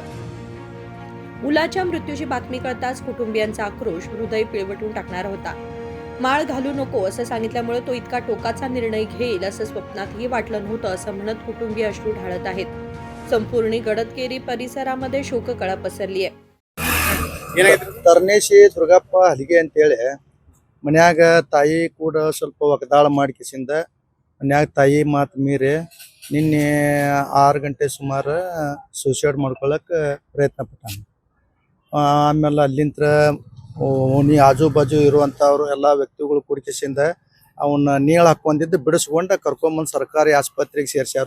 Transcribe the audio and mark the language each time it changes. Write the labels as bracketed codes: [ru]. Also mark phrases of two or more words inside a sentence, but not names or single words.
[mr] मुलाच्या मृत्यूची बातमी कळताच कुटुंबियांचा आक्रोश हृदय पिळवटून टाकणारा होता. माळ घालू नको असं सांगितल्यामुळे तो इतका टोकाचा निर्णय घेईल असं स्वप्नातही वाटलं नव्हतं, असं म्हणत कुटुंबीय अश्रू ढाळत आहेत. संपूर्ण गडदकेरी परिसरामध्ये शोककळा पसरली आहे. [kn] ತರ್ನೇಶಿ ದುರ್ಗಪ್ಪ ಹಲಿಗೆ ಅಂತೇಳಿ ಮನ್ಯಾಗ ತಾಯಿ ಕೂಡ ಸ್ವಲ್ಪ ಒಗದಾಳ ಮಾಡ್ಕಿಸಿಂದ ಮನ್ಯಾಗ ತಾಯಿ ಮಾತು ಮೀರಿ ನಿನ್ನೆ 6 ಗಂಟೆ ಸುಮಾರು ಸೂಸೈಡ್ ಮಾಡ್ಕೊಳಕ್ಕೆ ಪ್ರಯತ್ನ ಪಟ್ಟಾನ. ಆಮೇಲೆ ಅಲ್ಲಿಂದ ಓಣಿ ಆಜು ಬಾಜು ಇರುವಂಥವ್ರು ಎಲ್ಲ ವ್ಯಕ್ತಿಗಳು ಕುಡಿಕಿಸಿಂದ ಅವನ್ನ ನೇಳು ಹಾಕೊಂಡಿದ್ದು ಬಿಡಿಸ್ಕೊಂಡು ಕರ್ಕೊಂಬಂದು ಸರ್ಕಾರಿ ಆಸ್ಪತ್ರೆಗೆ ಸೇರ್ಸ್ಯಾರು.